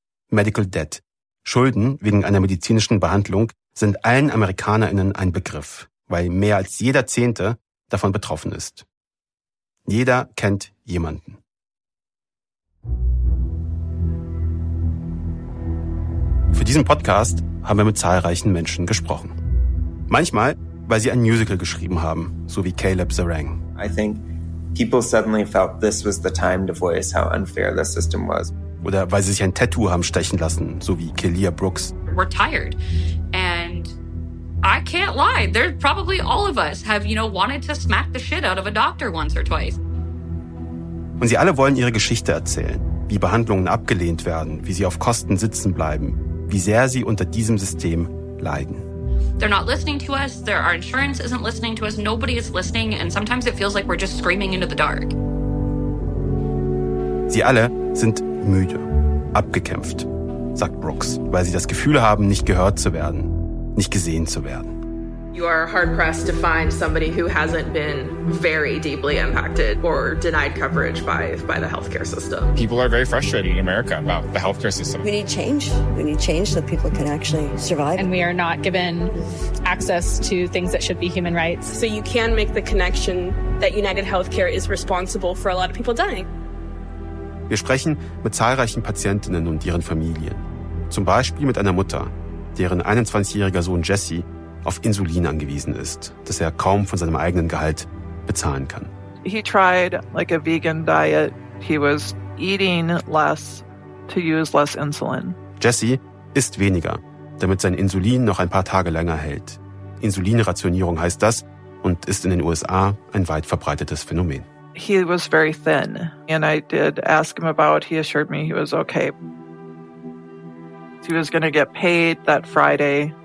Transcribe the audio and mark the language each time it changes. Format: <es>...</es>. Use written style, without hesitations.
<de>Medical Debt, Schulden wegen einer medizinischen Behandlung, sind allen AmerikanerInnen ein Begriff, weil mehr als jeder Zehnte davon betroffen ist. Jeder kennt jemanden. Für diesen Podcast haben wir mit zahlreichen Menschen gesprochen. Manchmal, weil sie ein Musical geschrieben haben, so wie Caleb Zerang.</de> <en>I think people suddenly felt this was the time to voice how unfair the system was.</en> <de>Oder weil sie sich ein Tattoo haben stechen lassen, so wie Kelia Brooks.</de> <en>We're tired. And I can't lie. There probably all of us have, you know, wanted to smack the shit out of a doctor once or twice.</en> <de>Und sie alle wollen ihre Geschichte erzählen, wie Behandlungen abgelehnt werden, wie sie auf Kosten sitzen bleiben, wie sehr sie unter diesem System leiden.</de> <en>They're not listening to us. Our insurance isn't listening to us. Nobody is listening. And sometimes it feels like we're just screaming into the dark.</en> <de>Sie alle sind müde, abgekämpft, sagt Brooks, weil sie das Gefühl haben, nicht gehört zu werden, nicht gesehen zu werden.</de> <en>You are hard-pressed to find somebody who hasn't been very deeply impacted or denied coverage by the healthcare system. People are very frustrated in America about the healthcare system. We need change. We need change so people can actually survive. And we are not given access to things that should be human rights. So you can make the connection that United Healthcare is responsible for a lot of people dying.</en> <de>Wir sprechen mit zahlreichen Patientinnen und ihren Familien. Zum Beispiel mit einer Mutter, deren 21-jähriger Sohn Jesse auf Insulin angewiesen ist, das er kaum von seinem eigenen Gehalt bezahlen kann.</de> <en>He tried like a vegan diet. He was eating less to use less insulin.</en> <de>Jesse isst weniger, damit sein Insulin noch ein paar Tage länger hält. Insulinrationierung heißt das und ist in den USA ein weit verbreitetes Phänomen.</de> <en>He was very thin and I did ask him about, he assured me he was okay. He was going to get paid that Friday.</en>